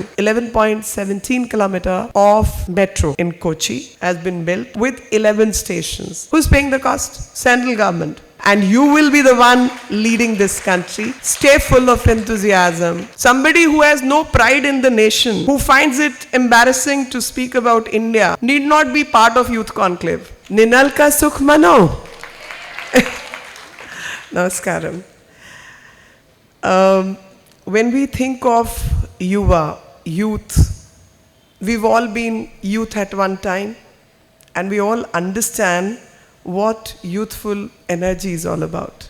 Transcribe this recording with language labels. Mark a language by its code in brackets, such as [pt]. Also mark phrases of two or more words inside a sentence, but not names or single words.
[en] 11.17 kilometer of metro in Kochi has been built with 11 stations. Who's paying the cost? Central government. And you will be the one leading this country. Stay full of enthusiasm. Somebody who has no pride in the nation, who finds it embarrassing to speak about India, need not be part of Youth Conclave. Ninal ka sukh mano. Namaskaram. When we think of Yuva, youth, we've all been youth at one time, and we all understand what youthful energy is all about.